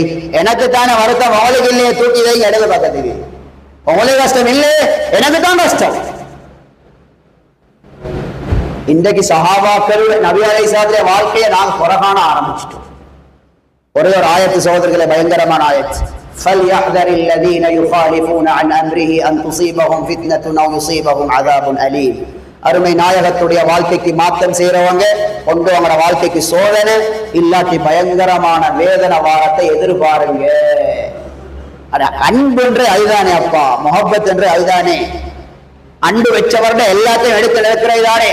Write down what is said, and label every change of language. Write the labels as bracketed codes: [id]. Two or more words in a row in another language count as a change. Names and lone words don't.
[ta] எனக்கு தானே வருத்தம், அவளுக்கு இல்லையே தூக்கி வை இடது பக்கத்துக்கு. உங்களுக்கு கஷ்டம் இல்லை, எனக்கு தான் கஷ்டம். இன்றைக்கு சஹாபாக்கள் நபி அலைஹிஸ்ஸலாத்துடைய வாழ்க்கையை நாங்க குறைகாண ஆரம்பிச்சிட்டோம். ஒரே ஒரு ஆயத்து சகோதரர்களே, பயங்கரமான ஆயத்து. [ar] فَلْيَحْذَرِ الَّذِينَ يُخَالِفُونَ عَنْ أَمْرِهِ أَنْ تُصِيبَهُمْ فِتْنَةٌ أَوْ يُصِيبَهُمْ عَذَابٌ أَلِيمٌ. [ta] அருமை நாயகத்துடைய வாழ்க்கைக்கு மாற்றம் செய்யறவங்க கொண்டு அவங்களோட வாழ்க்கைக்கு சோதனை இல்லாட்டி பயங்கரமான வேதனை வாரத்தை எதிர்பாருங்க. அன்பு என்று அதுதானே அப்பா, முஹப்பத் என்று அதுதானே. அன்பு வச்சவர்கிட்ட எல்லாத்தையும் எடுத்து நிற்கிறதானே.